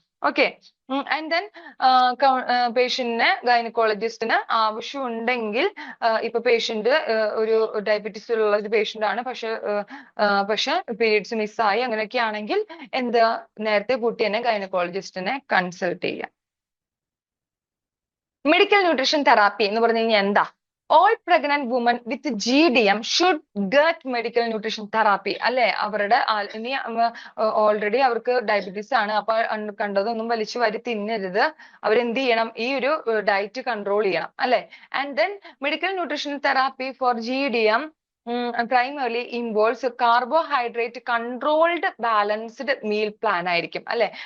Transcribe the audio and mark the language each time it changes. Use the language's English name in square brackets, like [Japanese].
[Malayalam] Okay, and then പേഷ്യന്റിന് ഗൈനക്കോളജിസ്റ്റിന് ആവശ്യം ഉണ്ടെങ്കിൽ ഇപ്പൊ പേഷ്യന്റ് ഒരു ഡയബറ്റീസ് ഉള്ള ഒരു പേഷ്യന്റ് ആണ്, പക്ഷെ പീരീഡ്സ് മിസ്സായി അങ്ങനെയൊക്കെ ആണെങ്കിൽ നേരത്തെ കൂട്ടി തന്നെ ഗൈനക്കോളജിസ്റ്റിനെ കൺസൾട്ട് ചെയ്യാം. മെഡിക്കൽ ന്യൂട്രീഷൻ തെറാപ്പി എന്ന് പറഞ്ഞു കഴിഞ്ഞാൽ എന്താ? [English] All pregnant women with GDM should get medical nutrition therapy. [Malayalam] അല്ലെ, അവരുടെ ഇനി ഓൾറെഡി അവർക്ക് ഡയബറ്റീസ് ആണ്, അപ്പൊ കണ്ടതൊന്നും വലിച്ചു വാരി തിന്നരുത്. അവരെന്ത് ചെയ്യണം, ഈ ഒരു ഡയറ്റ് കൺട്രോൾ ചെയ്യണം, അല്ലെ? [English] and then medical nutrition therapy for GDM primarily involves carbohydrate controlled balanced meal plan [Malayalam] ആയിരിക്കും, അല്ലെ?